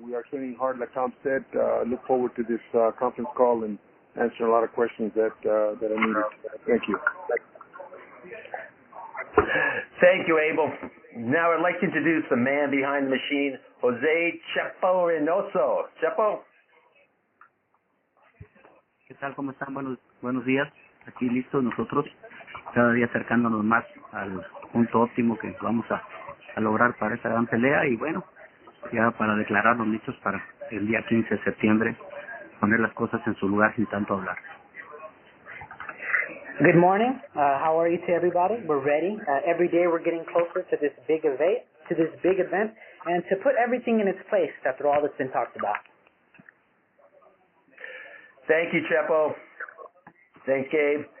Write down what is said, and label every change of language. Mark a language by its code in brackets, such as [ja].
[en] We are training hard, like Tom said. Look forward to this conference call and answering a lot of questions that I needed. Thank you. Thank you, Abel. Now I'd like to introduce the man behind the machine, Jose Chepo Reynoso. Chepo? [es] ¿Qué tal? ¿Cómo están? Buenos días. Aquí listos nosotros, cada día acercándonos más al punto óptimo que vamos a lograr para esta gran pelea y bueno, ya para declararnos listos para el día 15 de septiembre, poner las cosas en su lugar sin tanto hablar. [en] Good morning. How are you to everybody? We're ready. Every day we're getting closer to this big event, and to put everything in its place after all that's been talked about. Thank you, Chepo. Thanks, Gabe.